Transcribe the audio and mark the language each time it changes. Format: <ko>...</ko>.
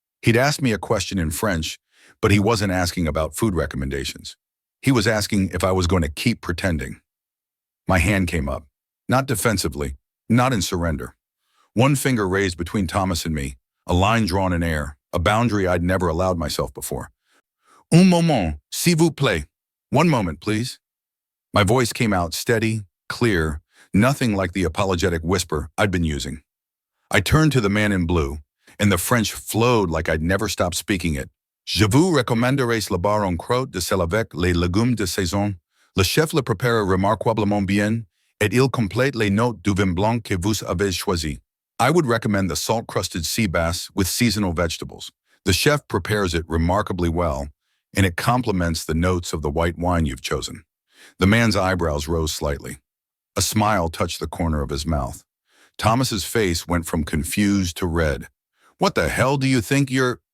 <en>He'd asked me a question in French, but he wasn't asking about food recommendations. He was asking if I was going to keep pretending. My hand came up, not defensively, not in surrender. One finger raised between Thomas and me, a line drawn in air, a boundary I'd never allowed myself before.</en> <fr>Un moment, s'il vous plaît.</fr> <en>One moment, please. My voice came out steady, clear, nothing like the apologetic whisper I'd been using. I turned to the man in blue, and the French flowed like I'd never stopped speaking it.</en> <fr>Je vous recommanderais le bar en croûte de sel avec les légumes de saison. Le chef le prépare remarquablement bien, et il complète les notes du vin blanc que vous avez choisi.</fr> <en>I would recommend the salt-crusted sea bass with seasonal vegetables. The chef prepares it remarkably well, and it complements the notes of the white wine you've chosen. The man's eyebrows rose slightly. A smile touched the corner of his mouth. Thomas's face went from confused to red. What the hell do you think you're...</en>